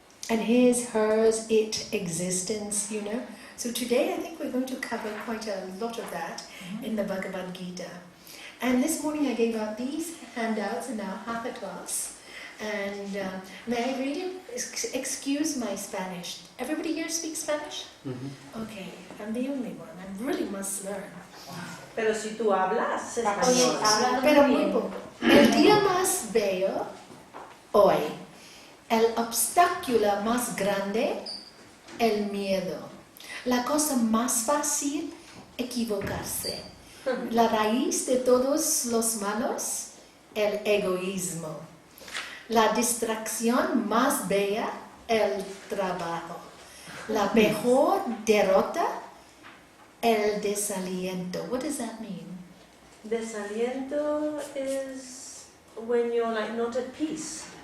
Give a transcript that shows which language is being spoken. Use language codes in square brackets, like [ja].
[en] And His, hers, it existence, you know. So today I think we're going to cover quite a lot of that in the Bhagavagita. And this morning I gave out these handouts in our Hatha class. And may I read it? Excuse my Spanish. Everybody here speaks Spanish? Mm-hmm. Okay, I'm the only one. I really must learn. [es] Pero si tú hablas español. Pero muy poco. El día más bello, hoy. El obstáculo más grande, el miedo. La cosa más fácil, equivocarse. La raíz de todos los malos, el egoísmo. La distracción más bella, el trabajo. La mejor derrota, el desaliento. [en] What does that mean? Desaliento is when you're like not at peace.